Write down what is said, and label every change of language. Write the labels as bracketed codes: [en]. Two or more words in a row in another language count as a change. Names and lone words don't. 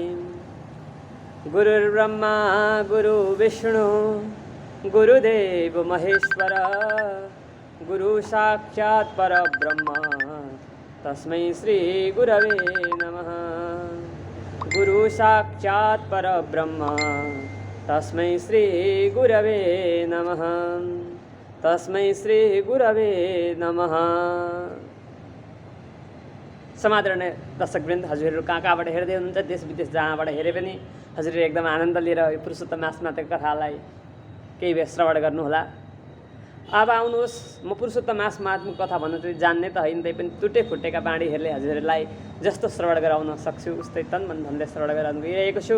[sa] गुरुर्ब्रह्मा गुरुर्विष्णु गुरुदेव महेश्वर गुरु साक्षात् परब्रह्म तस्मै श्री गुरवे नमः। गुरु साक्षात् परब्रह्म तस्मै श्री गुरवे नमः। तस्मै श्री गुरवे नमः। [ne] समादरणीय दर्शकवृन्द, हजुरहरू कहाँ कहाँबाट हेर्दै हुनुहुन्छ, देश विदेश जहाँबाट हेरे पनि हजुरहरू एकदम आनन्द लिएर यो पुरुषोत्तम मास महात्म्यको कथालाई केही बेर श्रवण गर्नुहोला। अब आउनुहोस्, म पुरुषोत्तम मास महात्म्यको कथा भन्नु चाहिँ जान्ने त होइन, तै पनि टुटे फुटेका बाणीहरूले हजुरहरूलाई जस्तो श्रवण गराउन सक्छु उस्तै तन मन धनले श्रवण गराउन गइरहेको छु।